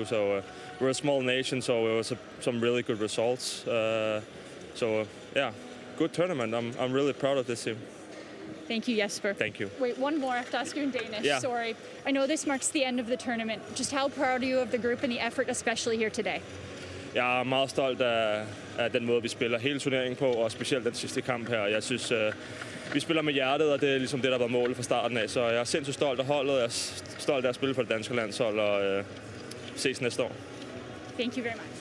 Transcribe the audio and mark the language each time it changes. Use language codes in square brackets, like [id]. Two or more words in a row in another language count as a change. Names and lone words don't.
[en] So we're a small nation, so it was some really good results. So yeah, good tournament. I'm really proud of this team. Thank you, Jesper. Thank you. Wait, one more. I have to ask you in Danish. Yeah. Sorry. I know this marks the end of the tournament. Just how proud are you of the group and the effort, especially here today? [da] Jeg er meget stolt af den måde, vi spiller hele turneringen på, og specielt den sidste kamp her. Jeg synes, vi spiller med hjertet, og det er ligesom det, der var målet fra starten af. Så jeg er sindssygt stolt af holdet, jeg er stolt af at spille for det danske landshold, og ses næste år. [en] Thank you very much.